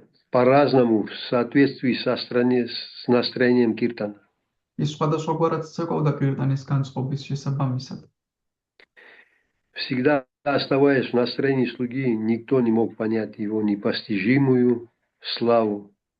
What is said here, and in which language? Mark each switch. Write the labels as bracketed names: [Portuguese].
[Russian] По-разному, в соответствии с настроением киртана. [Georgian] ის სხვადასხვაგვარად ცეკვავდა კირტანის განწყობის შესაბამისად. [Russian] Всегда оставаясь в настроении слуги, никто не мог понять его непостижимую славу.